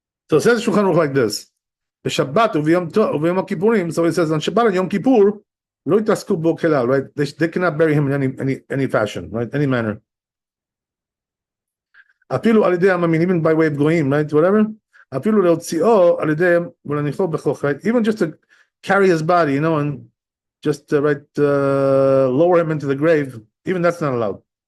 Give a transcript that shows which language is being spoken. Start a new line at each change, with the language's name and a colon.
English: So it says Shulchan Aruch like this:
Hebrew: Shabbat uv'yom Kippurim.
English: So it says on Shabbat and Yom Kippur,
Hebrew: lo yitasku bo kelal,
English: right? They cannot bury him in any fashion, right? Any manner.
Hebrew: Afilu al yedei amamin,
English: even by way of goyim, right? Whatever.
Hebrew: אפילו להוציאו על ידי ולהניחו בכוך, right?
English: Even just to carry his body, you know, and just lower him into the grave, even that's not allowed.